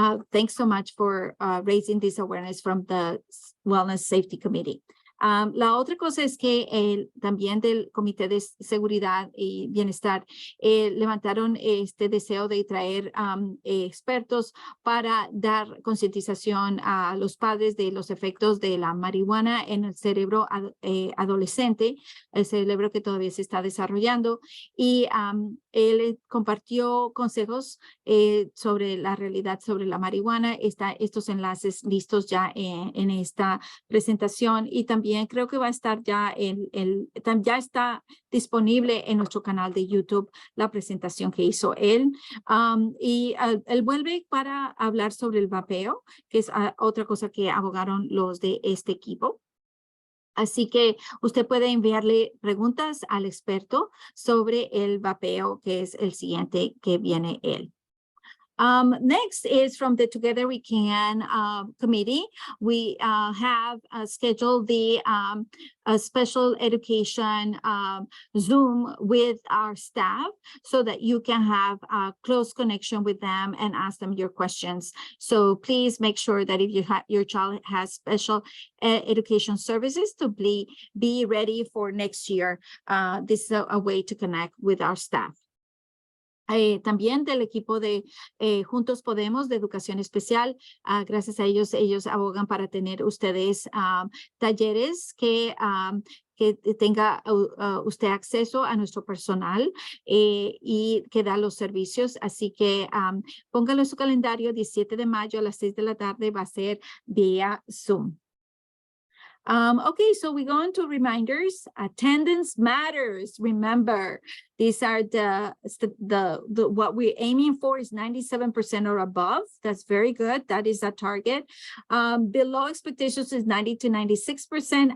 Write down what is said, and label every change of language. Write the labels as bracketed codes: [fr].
[en] Thanks so much for raising this awareness from the Wellness Safety Committee. [es] La otra cosa es que también del Comité de Seguridad y Bienestar levantaron este deseo de traer expertos para dar concientización a los padres de los efectos de la marihuana en el cerebro adolescente, el cerebro que todavía se está desarrollando. Y él compartió consejos sobre la realidad sobre la marihuana. Estos enlaces listos ya en esta presentación, y también creo que va a estar ya ya está disponible en nuestro canal de YouTube la presentación que hizo él. Él vuelve para hablar sobre el vapeo, que es otra cosa que abogaron los de este equipo. Así que usted puede enviarle preguntas al experto sobre el vapeo, que es el siguiente que viene él. [en] Next is from the Together We Can committee. We have scheduled the special education Zoom with our staff, so that you can have a close connection with them and ask them your questions. So please make sure that if your child has special education services, to be ready for next year. This is a way to connect with our staff. [es] También del equipo de Juntos Podemos de Educación Especial, gracias a ellos abogan para tener ustedes talleres que tenga usted acceso a nuestro personal y que da los servicios. Así que póngalo en su calendario. 17 de mayo a las 6 de la tarde va a ser vía Zoom. [en] Okay, so we go into reminders. Attendance matters. Remember, these are what we're aiming for is 97% or above. That's very good. That is a target. Below expectations is 90 to 96%.